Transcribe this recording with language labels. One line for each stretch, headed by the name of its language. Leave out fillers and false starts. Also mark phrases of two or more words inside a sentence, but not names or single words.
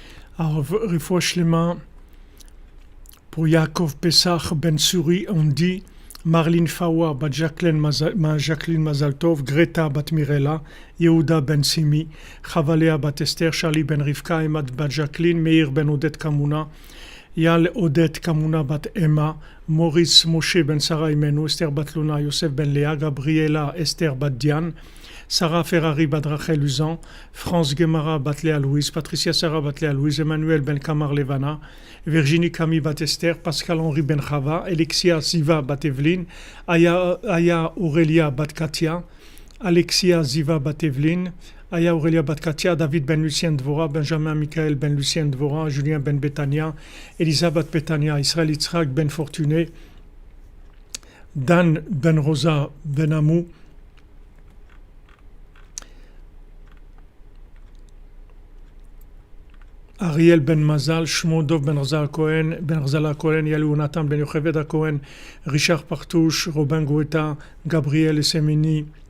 Hebrew: רפואה שלמה
French: pour Yaakov Pesach Ben Suri, on dit Marlene Fawa, bat Jacqueline Mazaltov, Greta bat Mirella, Yehuda Ben Simi, Chavalea bat Esther, Charlie Ben Rivka, Emad bat Jacqueline, Meir Ben Odette Kamuna, Yal Odette Kamuna bat Emma, Maurice Moshe Ben Sarah Imenu, Esther bat Luna, Yosef Ben Léa, Gabriela Esther bat Diane, Sarah Ferrari bat Rachel Uzan, France Gemara bat Léa Louise, Patricia Sarah bat Léa Louise, Emmanuel Ben Kamar Levana, Virginie Camille bat Esther, Pascal Henri Ben Chava, Alexia Ziva bat Evelyne, Aya Aurélia bat Katia, Alexia Ziva bat Evelyne, Aya Aurélia bat Katia, David Ben Lucien Dvora, Benjamin Michael Ben Lucien Dvora, Julien Ben Betania, Elisabeth Betania, Israël Yitzhak Ben Fortuné, Dan Ben Rosa Ben Amou, Ariel Ben Mazal, Shmo Dov Ben Razal Cohen, Yalou Nathan Ben Yocheved Cohen, Richard Partouche, Robin Goueta, Gabriel Essemini,